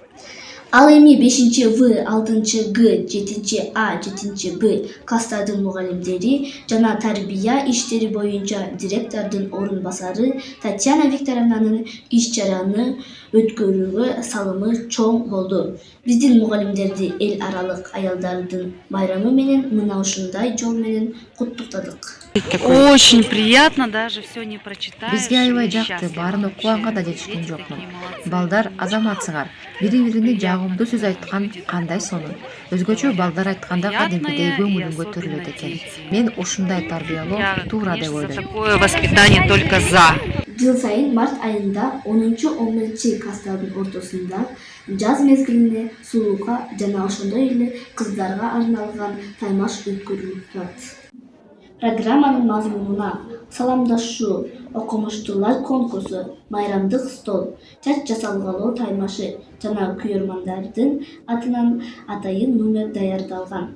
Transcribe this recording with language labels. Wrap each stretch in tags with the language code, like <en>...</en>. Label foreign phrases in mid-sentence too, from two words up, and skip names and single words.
<ky>Ал эми 5-В, 6-Г, 7-А, 7-Б класстардын мугалимдери жана тарбия иштери боюнча директордун орун басары Татьяна Викторовнанын иш-чараны өткөрүүгө салымы чоң болду. Биздин мугалимдерди эл аралык аялдардын майрамы менен мына ушундай жол менен куттуктадык.</ky> <ru>Очень приятно, даже все не прочитаешь.</ru> <ky>Бизге аябай жакты, баарын окуганга да жетишкен жокмун. Балдар азаматсыңар, бири-бирине жагымдуу сөз айткан кандай сонун. Өзгөчө балдар айтканда кадимкидей көңүлүм көтөрүлөт экен. Мен ушундай тарбиялоо туура деп ойлойм.</ky> <ru>Такое воспитание только за.</ru> <ky>Жыл сайын март айында 10-11 класстардын ортосунда жаз мезгилинде сулууга жана ошондой эле кыздарга арналган таймаш өткөрүлүп турат. Программанын мазмунуна саламдашуу, окумуштуулар конкурсу, майрамдык стол, чач жасалгалоо таймашы жана күйөрмандардын атынан атайын номер даярдалган.</ky>